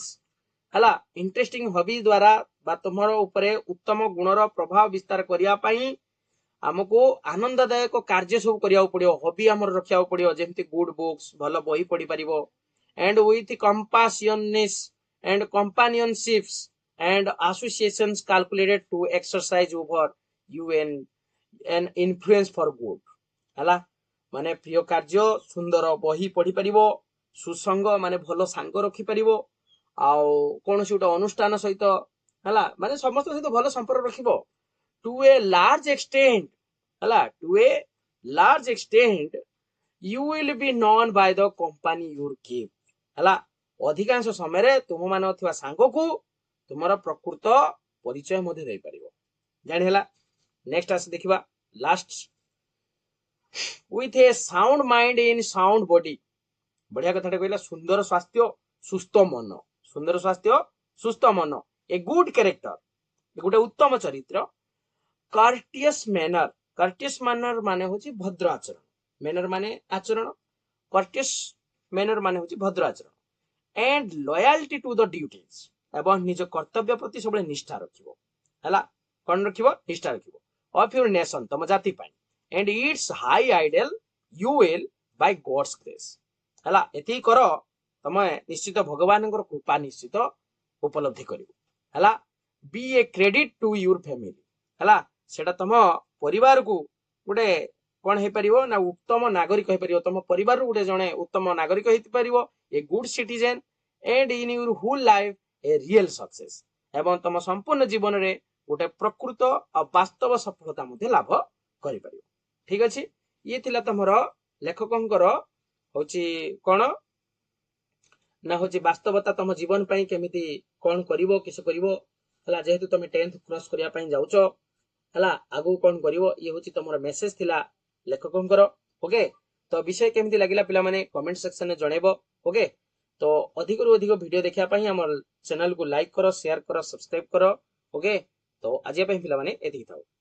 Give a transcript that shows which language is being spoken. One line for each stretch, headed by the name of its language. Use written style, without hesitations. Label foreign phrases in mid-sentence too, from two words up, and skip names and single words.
Odia: ହେଲା
English: interesting hobby
Odia: ଦ୍ୱାରା ବା ତୁମର ଉପରେ ଉତ୍ତମ ଗୁଣର ପ୍ରଭାବ ବିସ୍ତାର କରିବା ପାଇଁ ଆମକୁ ଆନନ୍ଦଦାୟକ କାର୍ଯ୍ୟ ସବୁ କରିବାକୁ ପଡିବ ହବି ଆମର ରଖିବାକୁ ପଡିବ ଯେମିତି
English: good books
Odia: ଭଲ ବହି ପଢି ପାରିବ
English: and with compassiousness and companionships and associations calculated to exercise over you and an influence for
Odia: good ହେଲା ମାନେ ପ୍ରିୟ କାର୍ଯ୍ୟ ସୁନ୍ଦର ବହି ପଢି ପାରିବ ସୁସଙ୍ଗ ମାନେ ଭଲ ସାଙ୍ଗ ରଖିପାରିବ ଆଉ କୌଣସି ଗୋଟେ ଅନୁଷ୍ଠାନ ସହିତ ହେଲା ମାନେ ସମସ୍ତଙ୍କ ସହିତ ଭଲ ସମ୍ପର୍କ ରଖିବ
English: to a large extent
Odia: ହେଲା
English: to a large extent you will be known by the company you keep
Odia: ହେଲା ଅଧିକାଂଶ ସମୟରେ ତୁମମାନଙ୍କ ଥିବା ସାଙ୍ଗକୁ ତୁମର ପ୍ରକୃତ ପରିଚୟ ମଧ୍ୟ ଦେଇପାରିବ ଜାଣି ହେଲା ନେକ୍ସଟ ଆସି ଦେଖିବା ଲାଷ୍ଟ
English: with a sound mind in sound body
Odia: ବଢିଆ କଥାଟେ କହିଲା ସୁନ୍ଦର ସ୍ୱାସ୍ଥ୍ୟ ସୁସ୍ଥ ମନ ସୁନ୍ଦର ସ୍ୱାସ୍ଥ୍ୟ ସୁସ୍ଥ ମନ
English: a good character
Odia: ଗୋଟେ ଉତ୍ତମ ଚରିତ୍ର
English: courteous manner
Odia: ମାନେ ହଉଛି ଭଦ୍ର ଆଚରଣ manner ମାନେ ଆଚରଣ courteous manner ମାନେ ହଉଛି ଭଦ୍ର ଆଚରଣ
English: and loyalty to the duties
Odia: ଏବଂ ନିଜ କର୍ତ୍ତବ୍ୟ ପ୍ରତି ସବୁବେଳେ ନିଷ୍ଠା ରଖିବ ହେଲା କଣ ରଖିବ ନିଷ୍ଠା ରଖିବ
English: of your nation
Odia: ତମ ଜାତି ପାଇଁ
English: and its high ideal you will by God's grace
Odia: ହେଲା ଏତିକି କର ତମେ ନିଶ୍ଚିତ ଭଗବାନଙ୍କର କୃପା ନିଶ୍ଚିତ ଉପଲବ୍ଧି କରିବ ହେଲା
English: be a credit to your family
Odia: ହେଲା ସେଟା ତମ ପରିବାରକୁ ଗୋଟେ କଣ ହେଇପାରିବ ନା ଉତ୍ତମ ନାଗରିକ ହେଇପାରିବ ତମ ପରିବାରରୁ ଗୋଟେ ଜଣେ ଉତ୍ତମ ନାଗରିକ ହେଇପାରିବ
English: a good citizen and in your whole life a real success
Odia: ଏବଂ ତମ ସମ୍ପୂର୍ଣ୍ଣ ଜୀବନରେ ଗୋଟେ ପ୍ରକୃତ ଆଉ ବାସ୍ତବ ସଫଳତା ମଧ୍ୟ ଲାଭ କରିପାରିବ ଠିକ ଅଛି ଇଏ ଥିଲା ତମର ଲେଖକଙ୍କର ହଉଛି କଣ ନା ହଉଛି ବାସ୍ତବତା ତମ ଜୀବନ ପାଇଁ କେମିତି କଣ କରିବ କିସ କରିବ ହେଲା ଯେହେତୁ ତମେ 10th କ୍ରସ କରିବା ପାଇଁ ଯାଉଛ ହେଲା ଆଗକୁ କଣ କରିବ ଇଏ ହଉଛି ତମର ମେସେଜ ଥିଲା ଲେଖକଙ୍କର ଓକେ ତ ବିଷୟ କେମିତି ଲାଗିଲା ପିଲାମାନେ କମେଣ୍ଟ ସେକ୍ସନରେ ଜଣେଇବ ଓକେ ତ ଅଧିକରୁ ଅଧିକ ଭିଡିଓ ଦେଖିବା ପାଇଁ ଆମର ଚ୍ୟାନେଲକୁ ଲାଇକ୍ କର ସେୟାର କର ସବସ୍କ୍ରାଇବ କର ଓକେ ତ ଆଜି ପାଇଁ ପିଲାମାନେ ଏତିକି ଥାଉ